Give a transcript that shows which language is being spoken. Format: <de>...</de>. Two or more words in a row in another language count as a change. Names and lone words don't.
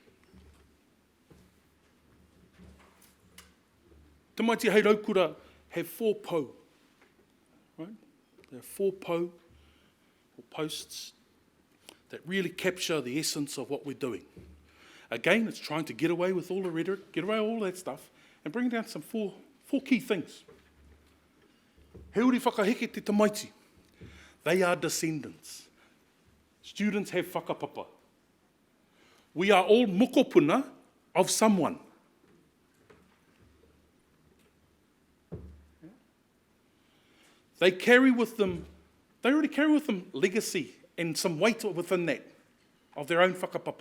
<en>Te Maiti hei Raukura have 4 pou, right? There are 4 pou, or posts, that really capture the essence of what we're doing. Again, it's trying to get away with all the rhetoric, get away with all that stuff, and bring down some 4 key things.</en> <mi>He uri whakaheke te tamaiti.</mi> <en>They are descendants. Students have whakapapa. We are all mokopuna of someone. They already carry with them legacy and some weight within that, of their own whakapapa.</en>